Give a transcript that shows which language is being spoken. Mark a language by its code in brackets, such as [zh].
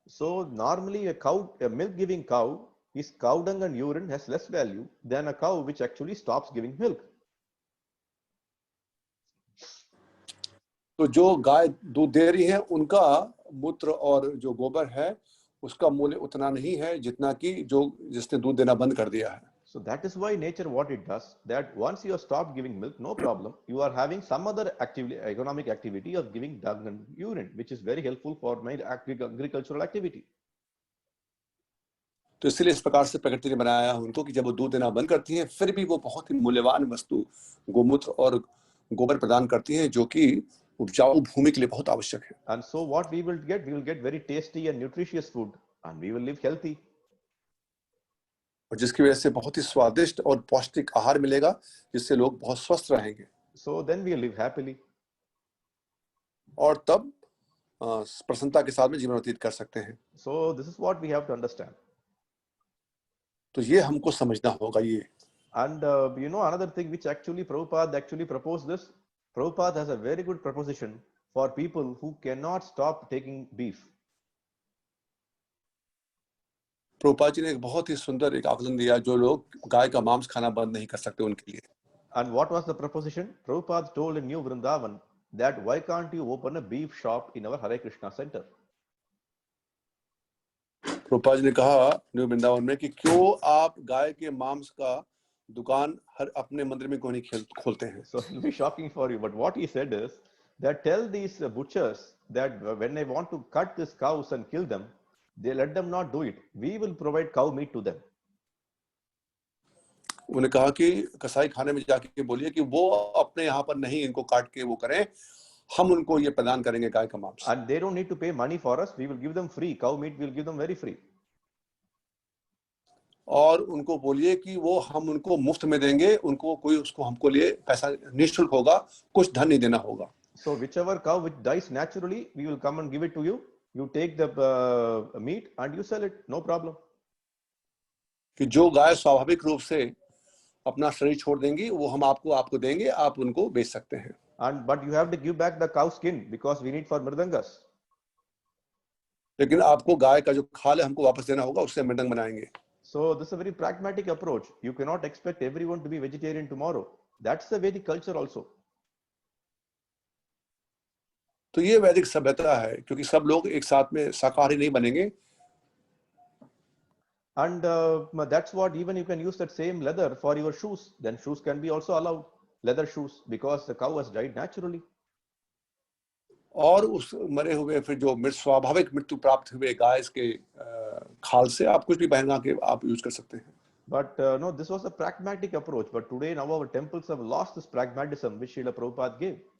[en] So normally a milk giving cow, his cow dung and urine has less value than a cow which actually stops giving milk. [hi] तो जो गाय दूध दे रही है उनका मूत्र और जो गोबर है उसका मूल्य उतना नहीं है जितना कि जिसने दूध देना बंद कर दिया है. [en] So that is why nature what it does, that once you have stopped giving milk, no problem, you are having some other economic activity of giving dung and urine, which is very helpful for my agricultural activity. [hi] तो इसलिए इस प्रकार से प्रकृति ने बनाया है उनको कि जब वो दूध देना बंद करती हैं फिर भी वो बहुत ही मूल्यवान वस्तु गोमूत्र और गोबर प्रदान करती हैं जो कि उपजाऊ भूमि के लिए बहुत आवश्यक है. [en] And so what we will get very tasty and nutritious food, and we will live healthy. [hi] और जिसकी वजह से बहुत ही स्वादिष्ट और पौष्टिक आहार मिलेगा जिससे लोग बहुत स्वस्थ रहेंगे. [en] So then we live happily. [hi] और तब प्रसन्नता के साथ में जीवन व्यतीत कर सकते हैं. [en] So this is what we have to understand. [hi] तो ये हमको समझना होगा ये. [en] And another thing which actually Prabhupada actually proposed this, Prabhupada has a very good proposition for people who cannot stop taking beef. [hi] Prabhupada ji ने एक बहुत ही सुंदर एक आकलन दिया जो लोग गाय का मांस खाना बंद नहीं कर सकते उनके लिए. [en] And what was the proposition? Prabhupada told in New Vrindavan that why can't you open a beef shop in our Hare Krishna center? [hi] Prabhupada ji ने कहा न्यू वृंदावन में कि क्यों आप गाय के मांस का दुकान हर अपने मंदिर में क्यों नहीं खोलते हैं. [en] So it will be shocking for you, but what he said is that tell these butchers that when they want to cut these cows and kill them, they let them not do it. We will provide cow meat to them. [hi] उन्होंने कहा कि कसाई खाने में जाके बोलिए कि वो अपने यहाँ पर नहीं इनको काट के वो करें, हम उनको ये प्रदान करेंगे गाय का मांस. [en] And they don't need to pay money for us. We will give them free. Cow meat we will give them very free. [hi] और उनको बोलिए कि वो हम उनको मुफ्त में देंगे, उनको कोई उसको हमको लिए पैसा निःशुल्क होगा, कुछ धन नहीं देना होगा. [en] So whichever cow which dies naturally, we will come and give it to you. You take the meat and you sell it, no problem. [hi] कि जो गाय स्वाभाविक रूप से अपना शरीर छोड़ देंगी वो हम आपको देंगे, आप उनको बेच सकते हैं. [en] And but you have to give back the cow skin because we need for mridangas. [hi] लेकिन आपको गाय का जो खाल है हमको वापस देना होगा, उससे मृदंग बनाएंगे. [en] So this is a very pragmatic approach. You cannot expect everyone to be vegetarian tomorrow. That's the Vedic culture also. [hi] तो ये वैदिक सभ्यता है क्योंकि सब लोग एक साथ में शाकाहारी नहीं बनेंगे. [en] And that's what, even you can use that same leather for your shoes. Then shoes can be also allowed, leather shoes, because the cow has died naturally. [hi] और उस मरे हुए फिर जो स्वाभाविक मृत्यु प्राप्त हुए गाय के खाल से आप कुछ भी पहना के आप यूज कर सकते हैं. [en] But no, this was a pragmatic approach. But today, now our temples have lost this pragmatism which Srila Prabhupada gave.